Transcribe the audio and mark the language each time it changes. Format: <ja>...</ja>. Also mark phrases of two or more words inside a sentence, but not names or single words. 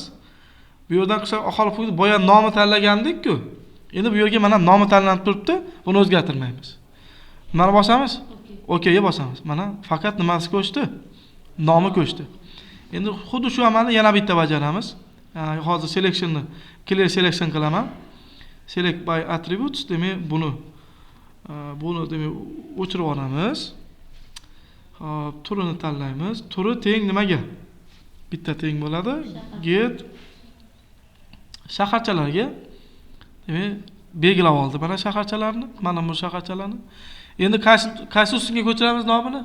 <uz>Bu yerdan qishloq aholi punkti boya nomi tanlagandik-ku. Endi bu yerga mana nomi tanlanib turibdi. Buni o'zgartirmaymiz. Mana bosamiz. Okay bosamiz. Mana faqat nimasi ko'chdi? Nomi ko'chdi. Endi xuddi shu amalni yana bitta bajaramiz. Hozir selectionni</uz> <en>clear selection</en> <uz>qilaman.</uz> <en>Select by attributes</en> <uz>demak buni demak o'chirib olamiz. Hop, turini tanlaymiz. Turi teng nimaga? Bitta teng bo'ladi. Get shaharchalarga demak belgilab oldi. Mana shaharchalarni, mana bu shaharchalarni. Endi qaysi ustunga ko'chiramiz nomini?</uz>